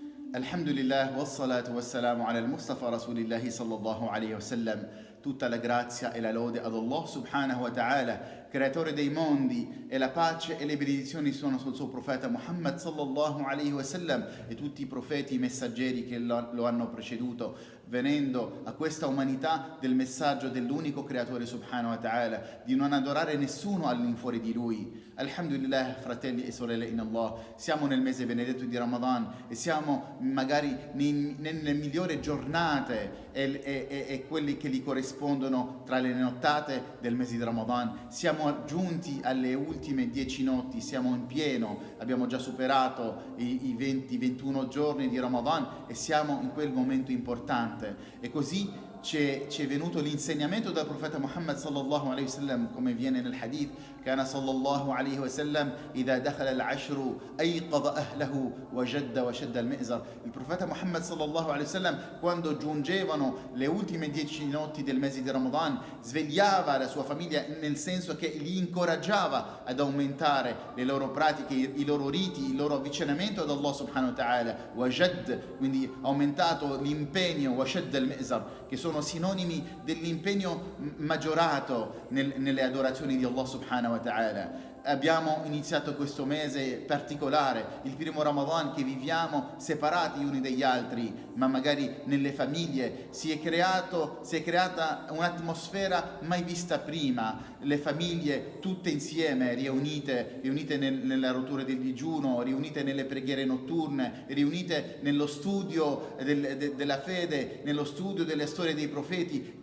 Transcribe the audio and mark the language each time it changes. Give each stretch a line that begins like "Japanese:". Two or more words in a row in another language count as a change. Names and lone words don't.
Arabic: الحمد لله، والصلاة والسلام على المصطفى رسول الله صلى الله عليه وسلم.
Italian: Tutta la grazia e la lode ad Allah
Arabic: سبحانه وتعالى,
Italian: creatore dei mondi, e la pace e le benedizioni sono sul suo profeta Muhammad
Arabic: صلى الله عليه وسلم
Italian: e tutti i profeti e messaggeri che lo hanno preceduto, venendo a questa umanità del messaggio dell'unico creatore
Arabic: سبحانه وتعالى,
Italian: di non adorare nessuno all'infuori di lui. Alhamdulillah, fratelli e sorelle in Allah, siamo nel mese benedetto di Ramadan e siamo magari nelle migliori giornate e quelli che gli corrispondono tra le nottate del mese di Ramadan. Siamo giunti alle ultime 10 notti, siamo in pieno, abbiamo già superato i 20-21 giorni di Ramadan e siamo in quel momento importante. E così ci è venuto l'insegnamento del profeta Muhammad
Arabic: صلى الله عليه وسلم,
Italian: come viene nel hadith:
Arabic: كان صلى الله عليه وسلم إذا دخل العشر أيقظ أهله وشد المئزر.
Italian: Il profeta Muhammad
Arabic: صلى الله عليه وسلم,
Italian: quando giungevano le ultime 10 notti del mese di Ramadan, svegliava la sua famiglia, nel senso che li incoraggiava ad aumentare le loro pratiche, i loro riti, il loro avvicinamento ad Allah
Arabic: سبحانه وتعالى.
Italian: Wajad, quindi aumentato l'impegno,
Arabic: وشد المئزر,
Italian: che sono sinonimi dell'impegno maggiorato nelle adorazioni di Allah
Arabic: سبحانه وتعالى.
Italian: Abbiamo iniziato questo mese particolare, il primo Ramadan che viviamo separati gli uni dagli altri, ma magari nelle famiglie si è creata un'atmosfera mai vista prima, le famiglie tutte insieme, riunite nella rottura del digiuno, riunite nelle preghiere notturne, riunite nello studio della fede, nello studio delle storie dei profeti.